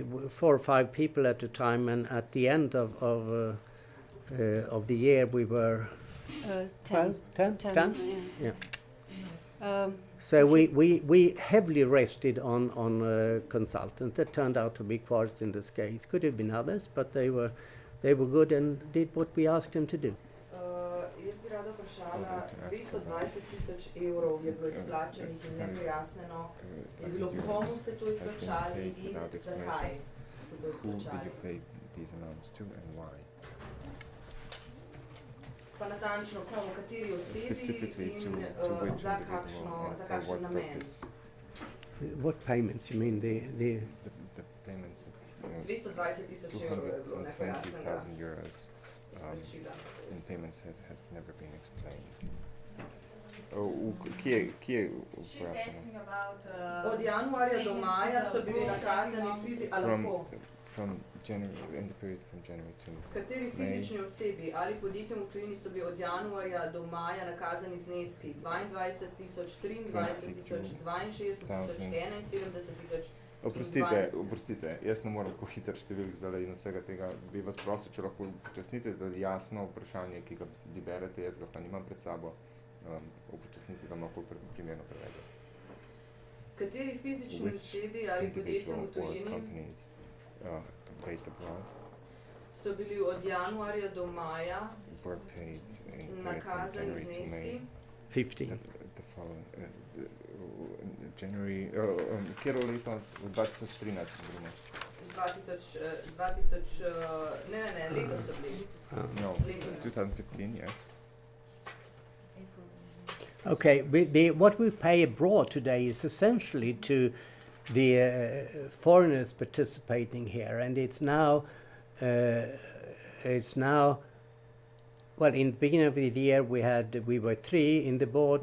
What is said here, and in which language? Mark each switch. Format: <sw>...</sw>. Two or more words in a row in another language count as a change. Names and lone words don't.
<en>4 or 5 people at a time, and at the end of the year we were 10. 10? Yeah. Yeah. So we heavily rested on consultants that turned out to be Quartz in this case. Could have been others, but they were good and did what we asked them to do.</en> <sl>Jaz bi rada vprašala, 220.000 evrov je bilo izplačenih in nepojasnjeno je bilo, komu ste to izplačali in zakaj ste to</sl> <en>Who did</en> <sl>izplačali.</sl> <en>you pay these amounts to and why?</en> <sl>Pa natančno komu, kateri osebi</sl> <en>Specifically</en> <sl>in</sl> <en>to which</en> <sl>za</sl> <en>individual and for</en> <sl>kakšen</sl> <en>what</en> <sl>namen.</sl> <en>purpose? What payments? You mean the The payments of</en> <sl>220.000 evrov je bilo nepojasnjenega</sl> <en>220,000 euros</en> <sl>izplačila.</sl> <en>in payments has never been explained.</en> <sl>Kje je vprašanje? Od januarja do maja so bili nakazani From January, in the period from January to Kateri fizični osebi ali podjetjem v tujini so bili od januarja do maja nakazani zneski 22.000, 23.000, 62.000, 71.000? Oprostite, jaz ne morem tako hiter številk zdaj in vsega tega. Bi vas prosil, če lahko upočasnite, da je jasno vprašanje, ki ga vi berete, jaz ga pa nimam pred sabo, upočasnite, da lahko primerno prevedem. Kateri fizični osebi ali podjetjem v tujini</sl> <en>based abroad</en> <sl>so bili od januarja do maja</sl> <en>were paid in</en> <sl>nakazani</sl> <en>January to May.</en> <sl>zneski 15?</sl> <en>The following January,</en> <sl>kjero leto? 2013 govorimo. 2000, ne, letos so bili. No, Letos. 2015,</sl> <en>yes. Okay, what we pay abroad today is essentially to the foreigners participating here, and it's now, well, in the beginning of the year we were 3 in the board.</en>